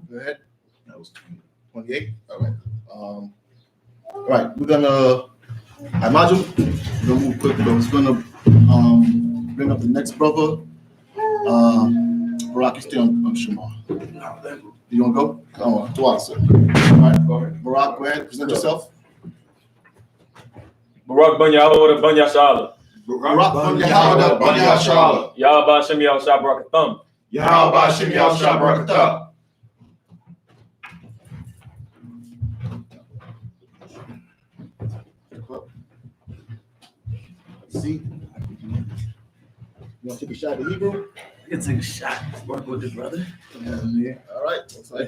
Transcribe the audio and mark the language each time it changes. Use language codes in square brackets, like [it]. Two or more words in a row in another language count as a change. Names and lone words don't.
[en] Go ahead. That was 28. All right. Right. We're gonna imagine. We're gonna move quickly. I was gonna bring up the next brother. Barak, you stay on Shema. You gonna go? Oh, twice, sir. All right. Barak, go ahead. Present yourself. Barak ban Yahweh ban Yashala. Barak ban Yahweh ban Yashala. Yahweh Shem Yahushua Barakatham. Yahweh Shem Yahushua Barakatham. See? You want to take a shot at Hebrew? You can take a shot. Work with it, brother. Yeah. All right. Looks like